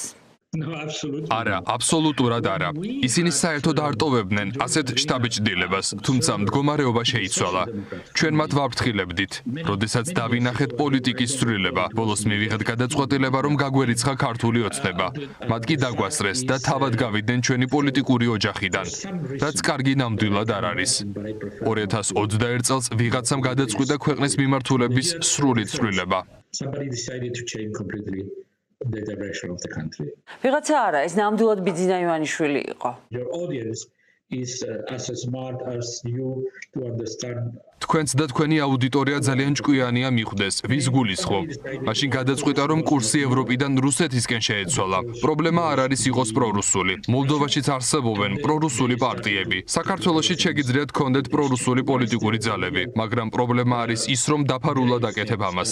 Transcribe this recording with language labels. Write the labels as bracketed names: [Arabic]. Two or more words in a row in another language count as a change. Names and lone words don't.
[English] No, absolutely. [Georgian] არა, აბსოლუტურად არა. ისინი საერთოდ არ ტოვებდნენ ასეთ შთაბეჭდილებას, თუმცა მდგომარეობა შეიცვალა. ჩვენ მათ ვაფრთხილებდით, როდესაც დავინახეთ პოლიტიკის ცვლილება. ბოლოს მივიღეთ გადაწყვეტილება, რომ გაგვერიცხა ქართული ოცნება. მათ კი დაგვასწრეს და თავად გავიდნენ ჩვენი პოლიტიკური ოჯახიდან, რაც კარგი ნამდვილად არ არის. 2021 წელს ვიღაცამ გადაწყვიტა ქვეყნის მიმართულების სრული ცვლილება. [English] Somebody decided to change completely the direction of the country. [Georgian] ვიღაცა არა, ეს ნამდვილად ბიძინა ივანიშვილი იყო. [English] Your audience is as smart as you to understand. [Georgian] თქვენც და თქვენი აუდიტორია ძალიან ჭკვიანია მიხვდეს, ვის გულისხმობ. მაშინ გადაწყვიტა, რომ კურსი ევროპიდან რუსეთისკენ შეეცვალა. პრობლემა არ არის იყოს პრორუსული. მოლდოვაშიც არსებობენ პრორუსული პარტიები. საქართველოშიც შეგიძლიათ გქონდეთ პრორუსული პოლიტიკური ძალები, მაგრამ პრობლემა არის ის, რომ დაფარულად აკეთებ ამას.